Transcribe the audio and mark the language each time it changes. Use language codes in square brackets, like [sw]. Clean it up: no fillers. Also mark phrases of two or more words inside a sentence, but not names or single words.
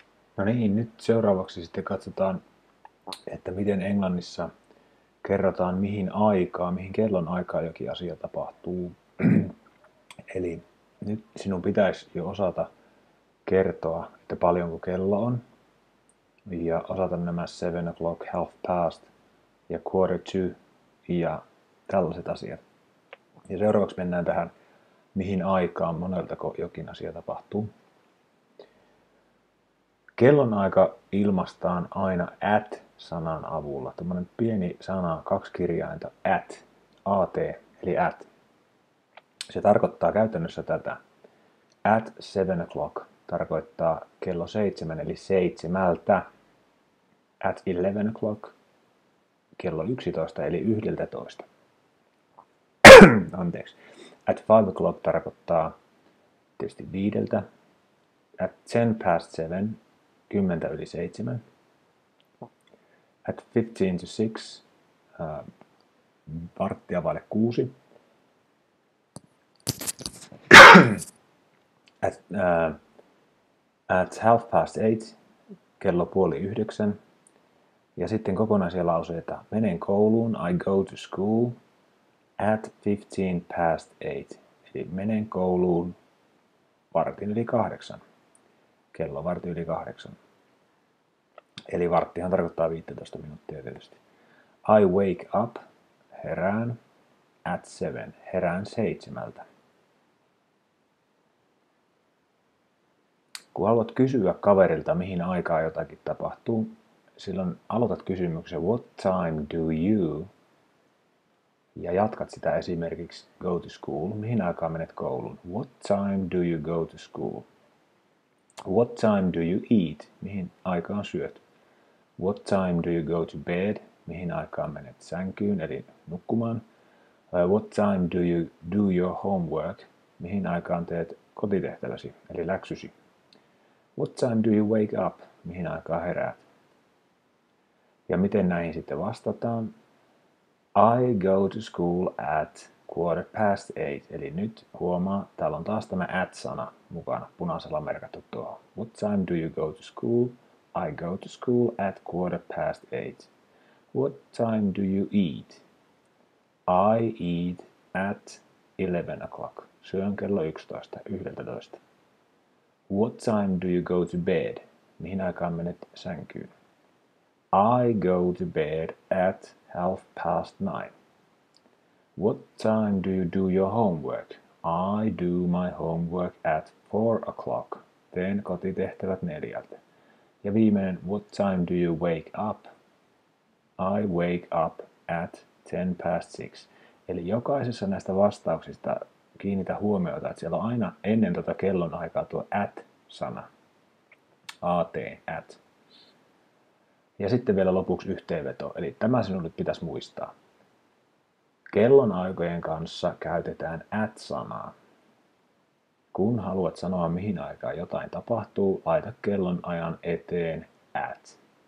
[fi] No niin, nyt seuraavaksi sitten katsotaan, että miten Englannissa kerrotaan mihin kellon aikaan jokin asia tapahtuu. Eli nyt sinun pitäisi jo osata kertoa, että paljonko kello on, ja osata nämä 7 o'clock, [en] half past [fi] ja [en] quarter to [fi] ja tällaiset asiat. Ja seuraavaksi mennään tähän, mihin aikaan moneltako jokin asia tapahtuu. Kellonaika ilmaistaan aina at-sanan avulla. Tämmöinen pieni sana, 2 kirjainta, at, eli at. Se tarkoittaa käytännössä tätä. [en] At 7 o'clock [fi] tarkoittaa kello 7, eli 7. [en] At 11 o'clock [fi] kello 11, eli 11. Anteeksi. [en] At 5 o'clock [fi] tarkoittaa tietysti 5. [en] At 10 past 7, 10 yli 7. At 15 to 6, [fi] varttia vaille 6. [en] At half past 8, [fi] kello puoli 9. Ja sitten kokonaisia lauseita. Menen kouluun, [en] I go to school at 15 past 8. [fi] Eli menen kouluun vartin yli 8. Kello vartin yli 8. Eli varttihan tarkoittaa 15 minuuttia tietysti. [en] I wake up, [fi] herään, at 7, herään 7. Kun haluat kysyä kaverilta, mihin aikaan jotakin tapahtuu, silloin aloitat kysymyksen [en] what time do you, [fi] ja jatkat sitä esimerkiksi [en] go to school, [fi] mihin aikaan menet kouluun. [en] What time do you go to school? What time do you eat, [fi] mihin aikaan syöt. [en] What time do you go to bed, [fi] mihin aikaan menet sänkyyn, eli nukkumaan. [en] What time do you do your homework, [fi] mihin aikaan teet kotitehtäväsi, eli läksysi. [en] What time do you wake up, [fi] mihin aikaan heräät. Ja miten näihin sitten vastataan? [en] I go to school at quarter past 8. [fi] Eli nyt huomaa, täällä on taas tämä at-sana mukana, punaisella merkattu tuohon. [en] What time do you go to school? I go to school at quarter past 8. What time do you eat? I eat at 11 o'clock. [fi] Syön kello 11. [en] What time do you go to bed? [fi] Mihin aikaan menet sänkyyn? [en] I go to bed at half past 9. What time do you do your homework? I do my homework at 4 o'clock. [fi] Teen kotitehtävät 4. Ja viimeinen, [en] what time do you wake up? I wake up at 10 past 6. [fi] Eli jokaisessa näistä vastauksista kiinnitä huomiota, että siellä on aina ennen tuota kellonaikaa tuo at-sana. At, at. Ja sitten vielä lopuksi yhteenveto, eli tämä sinulle pitäisi muistaa. Kellonaikojen kanssa käytetään at-sanaa. Kun haluat sanoa mihin aikaan jotain tapahtuu, laita kellonajan eteen at.